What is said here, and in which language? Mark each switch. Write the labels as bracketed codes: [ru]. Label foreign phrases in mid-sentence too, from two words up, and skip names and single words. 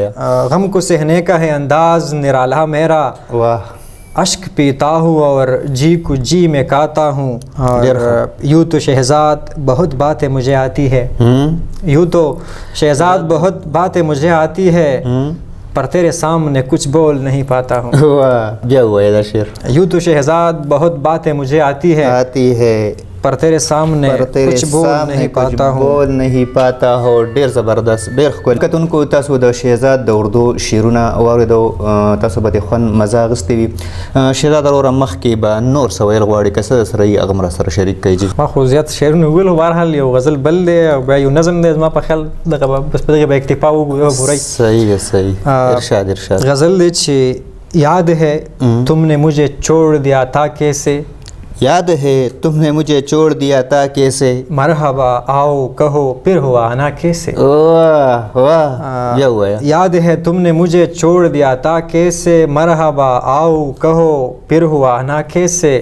[ur] غم کو سہنے کا ہے انداز نرالا میرا، اشک پیتا ہوں اور جی کو جی میں کاتا ہوں. اور یوں تو شہزاد بہت باتیں مجھے آتی ہے، یوں تو شہزاد بہت باتیں مجھے آتی ہے، پر تیرے سامنے کچھ بول نہیں پاتا ہوں. [ps] واہ بیا وای دا شعر. [ur] یوں تو شہزاد بہت باتیں مجھے آتی ہے پر تیرے سامنے کچھ بول نہیں پاتا ہوں. بول نہیں پاتا ہو. [ps] ډیر زبردست ډیر ښکلی. کتونکو تاسو د شهزاد د اردو شعرونه واورېدو تاسو به د خوند مزه اخیستی وي. شهزاد وروره مخکې به نور څه ویل غواړي که څه سره یې هغه سره شریک کړئ. جي ما خو زیات شعرونه ویل بهرحال یو غزل بل دی او بیا یو نظم دی زما په خیال دغه بس په دغه به اکتفا وګورئ. [ur] صحیح ہے صحیح. ارشاد [ps] غزل دی چې [ur] یاد ہے تم نے مجھے چھوڑ دیا تھا کیسے. یاد ہے تم نے مجھے چھوڑ دیا تھا کیسے. مرحبا آؤ کہو پھر ہوا آنا کیسے. واہ واہ یہ ہوا ہے. یاد ہے تم نے مجھے چھوڑ دیا تھا کیسے. مرحبا آؤ کہو پھر ہوا آنا کیسے.